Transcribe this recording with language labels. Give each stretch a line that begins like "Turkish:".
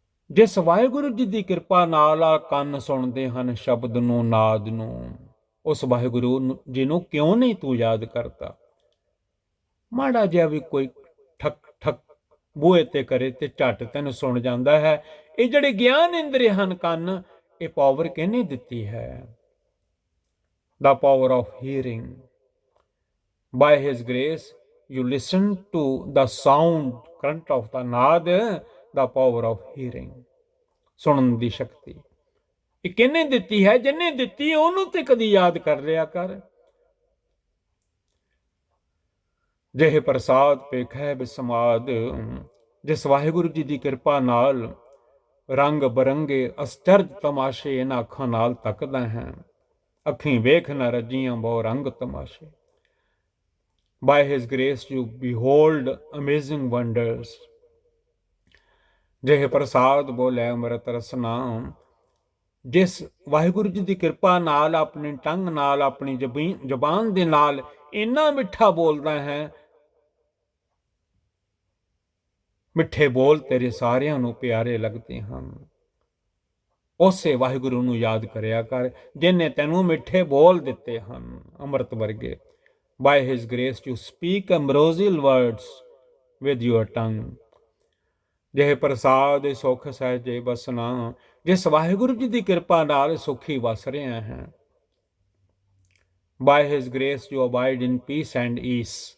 Punjabi: ਜਿਸ ਵਾਹਿਗੁਰੂ ਜੀ ਦੀ ਕਿਰਪਾ ਨਾਲ ਆ ਕੰਨ ਸੁਣਦੇ ਹਨ ਸ਼ਬਦ ਨੂੰ, ਨਾਦ ਨੂੰ, ਉਸ ਵਾਹਿਗੁਰੂ ਜੀ ਨੂੰ ਕਿਉਂ ਨਹੀਂ ਤੂੰ ਯਾਦ ਕਰਦਾ? ਮਾੜਾ ਜਿਹਾ ਵੀ ਕੋਈ ਠੱਕ ਠੱਕ ਬੂਹੇ ਤੇ ਕਰੇ ਤੇ ਝੱਟ ਤੈਨੂੰ ਸੁਣ ਜਾਂਦਾ ਹੈ। ਇਹ ਜਿਹੜੇ ਗਿਆਨ ਇੰਦਰੀ ਹਨ, ਕੰਨ, ਇਹ ਪਾਵਰ ਕਿਹਨੇ ਦਿੱਤੀ ਹੈ?
English: ਦਾ power of hearing. By his grace you listen to the sound current of the naad, the power of hearing।
Punjabi: ਸੁਣਨ ਦੀ ਸ਼ਕਤੀ ਇਹ ਕਿਹਨੇ ਦਿੱਤੀ ਹੈ? ਜਿਹਨੇ ਦਿੱਤੀ ਉਹਨੂੰ ਤੇ ਕਦੀ ਯਾਦ ਕਰ ਲਿਆ ਕਰ। ਜਿਹੇ ਪ੍ਰਸਾਦ ਪੇਖੈ ਬਿਸਮਾਦ। ਜਿਸ ਵਾਹਿਗੁਰੂ ਜੀ ਦੀ ਕਿਰਪਾ ਨਾਲ ਰੰਗ ਬਰੰਗੇ ਅਸਚਰਜ ਤਮਾਸ਼ੇ ਇਹਨਾਂ ਅੱਖਾਂ ਨਾਲ ਤੱਕਦਾ ਹੈ। ਅੱਖੀਂ ਵੇਖ ਨਾ ਰੱਜੀਆਂ ਬਹੁ ਰੰਗ ਤਮਾਸ਼ੇ।
English: By his grace you behold amazing wonders।
Punjabi: ਜਿਹੇ ਪ੍ਰਸਾਦ ਬੋਲੇ ਅੰਮ੍ਰਿਤ ਰਸਨਾ। ਜਿਸ ਵਾਹਿਗੁਰੂ ਜੀ ਦੀ ਕਿਰਪਾ ਨਾਲ, ਆਪਣੀ ਟੰਗ ਨਾਲ, ਆਪਣੀ ਜ਼ਬਾਨ ਦੇ ਨਾਲ ਇੰਨਾ ਮਿੱਠਾ ਬੋਲਦਾ ਹੈ, ਮਿੱਠੇ ਬੋਲ ਤੇਰੇ ਸਾਰਿਆਂ ਨੂੰ ਪਿਆਰੇ ਲੱਗਦੇ ਹਨ। ਉਸੇ ਵਾਹਿਗੁਰੂ ਨੂੰ ਯਾਦ ਕਰਿਆ ਕਰ, ਜਿਹਨੇ ਤੈਨੂੰ ਮਿੱਠੇ ਬੋਲ ਦਿੱਤੇ ਹਨ, ਅੰਮ੍ਰਿਤ ਵਰਗੇ।
English: By his grace you speak ambrosial words with your tongue।
Punjabi: ਜਿਹੇ ਪ੍ਰਸਾਦ ਸੁਖ ਸਹਿਜੇ ਬਸਨਾ। ਜਿਸ ਵਾਹਿਗੁਰੂ ਜੀ ਦੀ ਕਿਰਪਾ ਨਾਲ ਸੁਖੀ ਵਸ ਰਿਹਾ ਹੈ।
English: By his grace you abide in peace and ease।